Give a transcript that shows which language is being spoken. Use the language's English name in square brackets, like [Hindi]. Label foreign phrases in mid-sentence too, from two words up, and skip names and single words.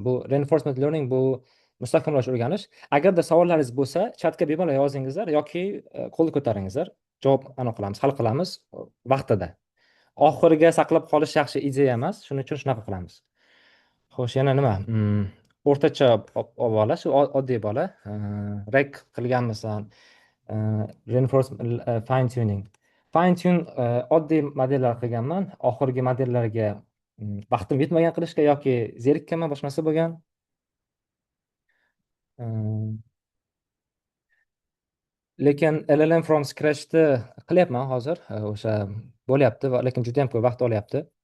[Uzbek] Bu [English] reinforcement learning [Uzbek] bu mustahkamlash o'rganish. Agarda savollaringiz bo'lsa, chatga bemalol yozingizlar yoki qo'l ko'taringizlar. Javob qilamiz, hal qilamiz vaqtida. Oxiriga saqlab qolish yaxshi ideya emas. Shuning uchun shunaqa qilamiz. Xo'sh, yana nima? O'rtacha bola, shu oddiy bola. Rek qilganmisan? [English] Reinforcement, fine tuning. Fine tune [Uzbek] oddiy modellar qilganman. Oxirgi modellarga vaqtim yetmagan qilishga yoki zerikkanman, boshqa narsa bo'lgan. Lekin [English] LLM from scratch'ni [Uzbek] qilyapman hozir. O'sha bo'lyapti, lekin juda ham ko'p vaqt olyapti.